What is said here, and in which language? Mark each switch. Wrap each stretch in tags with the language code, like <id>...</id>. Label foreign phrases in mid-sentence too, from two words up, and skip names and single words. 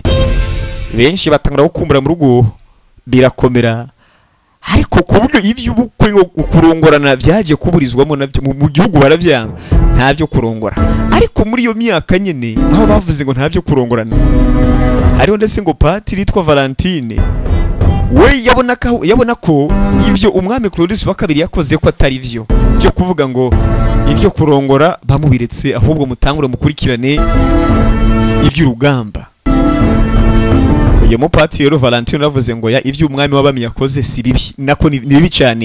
<rn>Benshi batangura gukumbura mu rugo, birakomera. Ariko ku buryo ivy'ubukwe ngo kurongorana byagiye kuburizwamo nabyo mu gihugu baravyanga, ntabyo kurongora. Ariko muri iyo myaka nyene aho bavuze ngo ntabyo kurongorana, hariho ndetse ngo patiri yitwa Valentine, we yabona ko ivyo umwami Claudius wa kabiri yakoze ko atari vyo byo kuvuga ngo ibyo kurongora bamubiretse, ahubwo mutangure mukurikirane iby'urugamba. Uyu mupatiri rero Valentine yavuze ngo ya ivyo umwami w'abami yakoze si bibi, nako ni bibi cyane.</rn>